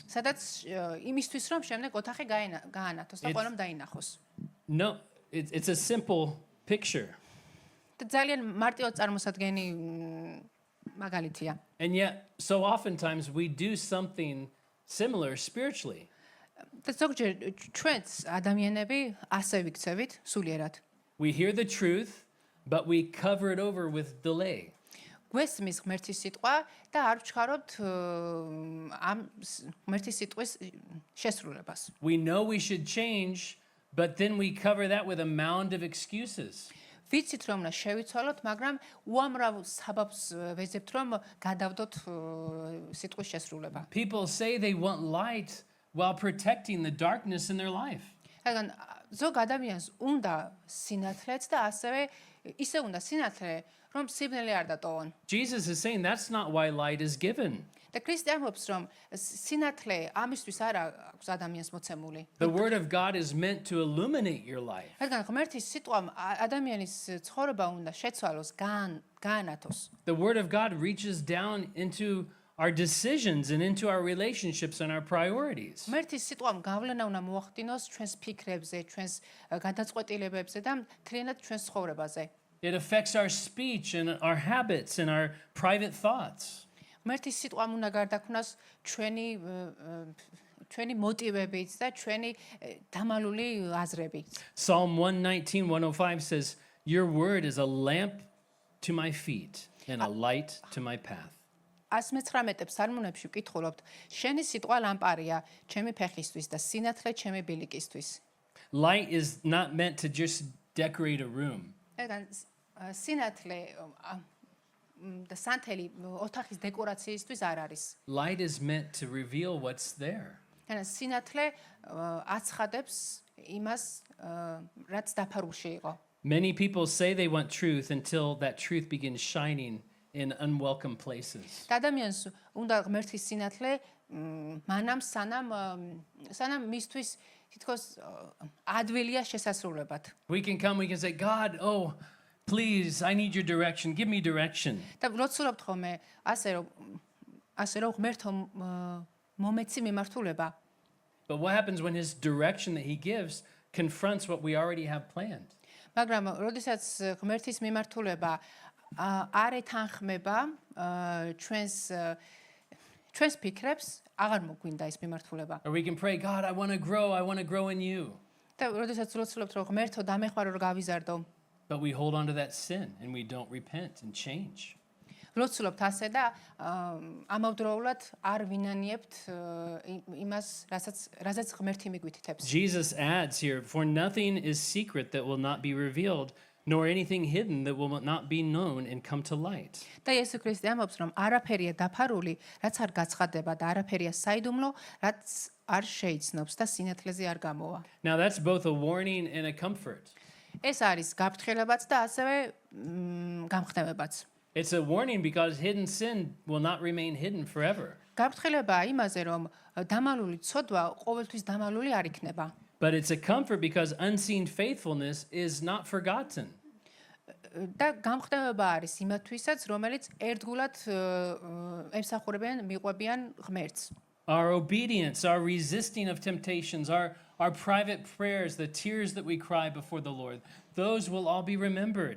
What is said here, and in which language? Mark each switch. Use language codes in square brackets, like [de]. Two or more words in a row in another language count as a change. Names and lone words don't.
[ka] სადაც იმისთვის, რომ შემდეგ ოთახი გაანათოს და ყველამ დაინახოს. [en] No, it's a simple picture. [ka] და ძალიან მარტივად წარმოსადგენი მაგალითია. [en] And yet, so oftentimes we do something similar spiritually. [ka] და ზოგჯერ ჩვენც ადამიანები ასე ვიქცევით სულიერად. [en] We hear the truth, but we cover it over with delay. [ka] გვესმის ღმერთის სიტყვა და არ ვჩქარობთ ამ ღმერთის სიტყვის შესრულებას. [en] We know we should change, but then we cover that with a mound of excuses. [ka] ვიცით რომ უნდა შევიცვალოთ, მაგრამ უამრავ საბაბს ვეძებთ რომ გადავდოთ სიტყვის შესრულება. [en] People say they want light while protecting the darkness in their life. [ka] რადგან ზოგ ადამიანს უნდა სინათლეც და ასევე ისე უნდა სინათლე, რომ სიბნელე არ დატოვონ. [en] Jesus is saying that's not why light is given. [ka] და ქრისტე ამბობს, რომ სინათლე ამისთვის არ აქვს ადამიანს მოცემული. [en] The word of God is meant to illuminate your life. [ka] რადგან ღმერთის სიტყვა ადამიანის ცხოვრება უნდა შეცვალოს, გაანათოს. [en] The word of God reaches down into our decisions and into our relationships and our priorities. [ka] ღმერთის სიტყვამ გავლენა უნდა მოახდინოს ჩვენს ფიქრებზე, ჩვენს გადაწყვეტილებებზე და მთლიანად ჩვენს ცხოვრებაზე. [en] It affects our speech and our habits and our private thoughts. [ka] ღმერთის სიტყვამ უნდა გარდაქმნას ჩვენი მოტივებიც და ჩვენი დამალული აზრები. [en] Psalm 119:105 says, "Your word is a lamp to my feet and a light to my path." [ka] 119 ფსალმუნებში ვკითხულობთ, შენი სიტყვა ლამპარია ჩემი ფეხისთვის და სინათლე ჩემი ბილიკისთვის. [en] Light is not meant to just decorate a room. [ka] ეგან სინათლე და სანთელი ოთახის დეკორაციისთვის არ არის. [en] Light is meant to reveal what's there. [ka] ანუ სინათლე აცხადებს იმას, რაც დაფარულში იყო. [en] Many people say they want truth until that truth begins shining in unwelcome places. [ka] და ადამიანს უნდა ღმერთის სინათლე მანამ სანამ მისთვის თითქოს ადვილია შესასრულებად. [en] We can come, we can say, God, oh, please, I need your direction. Give me direction. [ka] და ვცდილობთ ხოლმე ასე რომ ღმერთო მომეცი მიმართულება. [en] But what happens when his direction that he gives confronts what we already have planned? [ka] მაგრამ როდესაც ღმერთის მიმართულება არ ეთანხმება ჩვენს ფიქრებს, აღარ მოგვინდა ეს მიმართულება. [en] Or we can pray, God, I want to grow in you. [ka] და როდესაც ვცდილობთ რომ ღმერთო დამეხმარო რომ გავიზარდო, [en] But we hold on to that sin and we don't repent and change. [ka] ვცდილობთ ასე და ამავდროულად არ ვინანიებთ იმას, რასაც ღმერთი მიგვითითებს. [en] Jesus adds here, for nothing is secret that will not be revealed, nor anything hidden that will not be known and come to light. [ka] და იესო ქრისტე ამბობს, რომ არაფერია დაფარული, რაც არ გაცხადება და არაფერია საიდუმლო, რაც არ შეიცნობს და სინათლეზე არ გამოვა. [en] Now that's both a warning and a comfort. [ka] ეს არის გაფრთხილებაც და ასევე გამხნევებაც. [en] It's a warning because hidden sin will not remain hidden forever. [ka] გაფრთხილებაა იმაზე, რომ დამალული ცოდვა ყოველთვის დამალული არ იქნება. [en] But it's a comfort because unseen faithfulness is not forgotten. [ka] და გამხნევება არის იმათვისაც, რომელიც ერთგულად ემსახურებიან, მიყვებიან ღმერთს. [en] Our obedience, our resisting of temptations, our private prayers, the tears that we cry before the Lord, those will all be remembered.